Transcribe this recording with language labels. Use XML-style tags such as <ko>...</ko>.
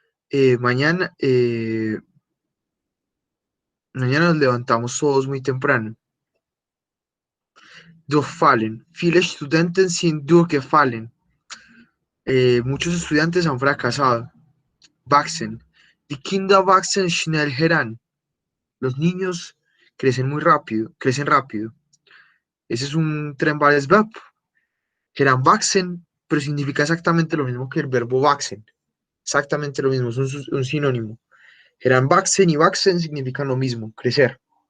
<es>Mañana nos levantamos todos muy temprano.</es> <de>Durchfallen. Viele Studenten sind durchgefallen.</de> <es>Muchos estudiantes han fracasado.</es> <de>Wachsen. Die Kinder wachsen schnell heran.</de> <es>Los niños crecen muy rápido, crecen rápido. Ese es un</es> <de>trennbares Verb.</de> <es>Heranwachsen, pero significa exactamente lo mismo que el verbo wachsen. Exactamente lo mismo, es un sinónimo. Heranwachsen y wachsen significan lo mismo, crecer.</es>